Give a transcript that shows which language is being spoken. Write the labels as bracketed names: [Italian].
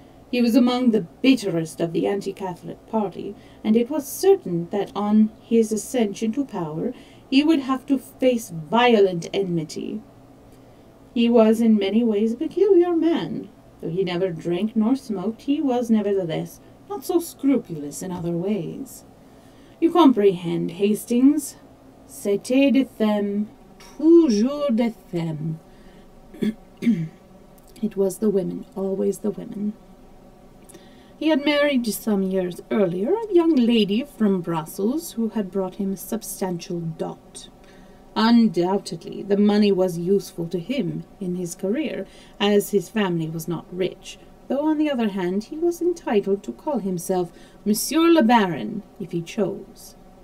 [English] He was among the bitterest of the anti-Catholic party, and it was certain that on his ascension to power he would have to face violent enmity. He was in many ways a peculiar man. Though he never drank nor smoked, he was nevertheless not so scrupulous in other ways. You comprehend, Hastings. [French] C'était des femmes, toujours des femmes. [English] It was the women, always the women. He had married some years earlier a young lady from Brussels who had brought him a substantial dot. Undoubtedly, the money was useful to him in his career, as his family was not rich, though on the other hand he was entitled to call himself Monsieur le Baron, if he chose.